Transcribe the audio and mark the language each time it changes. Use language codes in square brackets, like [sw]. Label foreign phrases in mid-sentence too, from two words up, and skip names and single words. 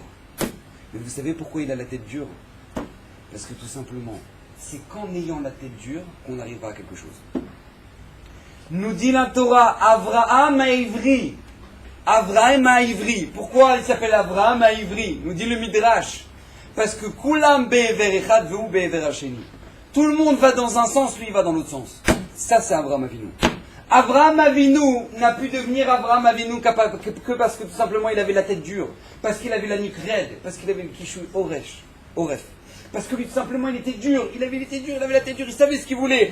[fr] Mais vous savez pourquoi il a la tête dure? Parce que tout simplement, c'est qu'en ayant la tête dure qu'on arrivera à quelque chose. Nous dit la Torah, Avraham à Ivri. Avraham à Ivri. Pourquoi il s'appelle Avraham à Ivri? Nous dit le Midrash. Parce que [he] כולם בעבר אחד והוא בעבר השני. [fr] Tout le monde va dans un sens, lui il va dans l'autre sens. Ça c'est Avraham Avinu. Avraham Avinu n'a pu devenir Avraham Avinu que parce que tout simplement il avait la tête dure. Parce qu'il avait la nuque raide. Parce qu'il avait le [he] קשה עורף. [fr] Parce que lui tout simplement il était dur. Il avait la tête dure, il savait ce qu'il voulait.